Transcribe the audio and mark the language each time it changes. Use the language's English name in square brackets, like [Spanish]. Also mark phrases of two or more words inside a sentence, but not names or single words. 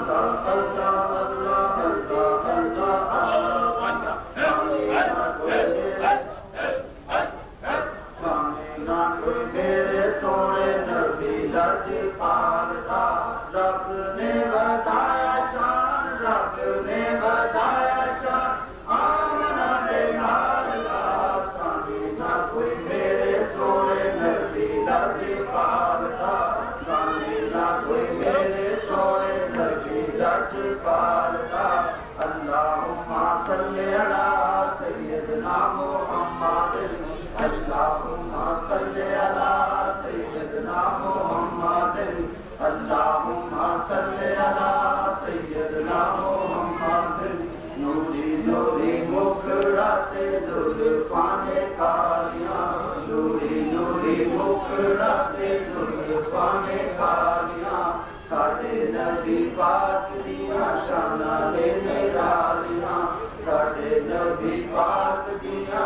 [Punjabi] ਮੇਰੇ ਸੋਹਣੇ ਨਬੀ ਲਜਪਾਲ ਦਾ ਰੱਬ ਨੇ ਬਤਾਇਆ ਸ਼ਾਨ ਰੱਬ ਨੇ ਬਤਾਇਆ ਸ਼ਾਨ ਆਮਨਾ ਦੇ ਲਾਲ ਦਾ ਸਾਨੀ ਨਾ ਕੋਈ ਮੇਰੇ ਸੋਹਣੇ ਨਬੀ ਲਜਪਾਲ ਦਾ ਸਾਨੀ ਨਾ ਕੋਈ ਮੇਰੇ ਸੋਹਣੇ ਨਬੀ ਲਜਪਾਲ ਦਾ [Arabic] اللهم صل على سيدنا محمد اللهم صل على سيدنا محمد اللهم صل على سيدنا محمد [Punjabi] ਨੂਰੀ ਨੂਰੀ ਮੁਖੜੇ ਤੇ ਜ਼ੁਲਫ਼ਾਂ ਨੇ ਕਾਲੀਆਂ ਨੂਰੀ ਨੂਰੀ ਮੁਖੜੇ ਤੇ ਜ਼ੁਲਫ਼ਾਂ ਨੇ ਕਾਲੀਆਂ ਸਾਡੇ ਨਬੀ ਪਾਕ ਦੀਆਂ ਸ਼ਾਨਾਂ ਨੇ ਨਿਰਾਲੀਆਂ ਸਾਡੇ ਨਬੀ ਪਾਕ ਦੀਆਂ